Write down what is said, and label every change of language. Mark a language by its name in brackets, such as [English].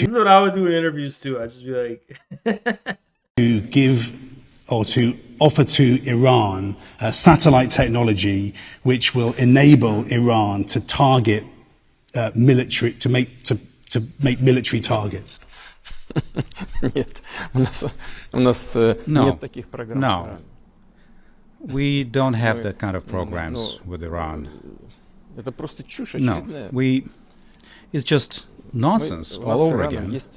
[English] This is what I would do in interviews too. I'd just be like, to give or to offer to Iran satellite technology which will enable Iran to target military to make military targets. [Russian] Нет, у нас нет таких программ. [English] No. We don't have that kind of programs with Iran. [Russian] Это просто чушь очевидная. [English] No, it's just nonsense all over again.